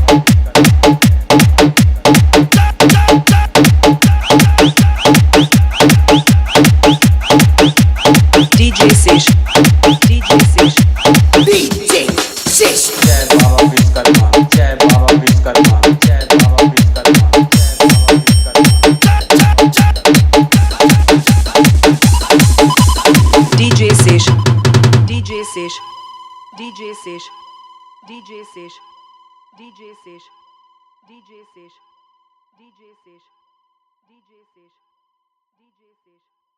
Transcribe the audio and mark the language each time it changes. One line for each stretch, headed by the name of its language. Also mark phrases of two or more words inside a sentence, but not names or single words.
Hindi: DJ Sesh, DJ Sesh, DJ Sesh. जय बाबा विश्वकर्मा, जय बाबा विश्वकर्मा, जय बाबा विश्वकर्मा, जय बाबा विश्वकर्मा। DJ Sesh, DJ Sesh, DJ Sesh, DJ Sesh, DJ Sesh, DJ Sesh, DJ Sesh, DJ Sesh, DJ Sesh.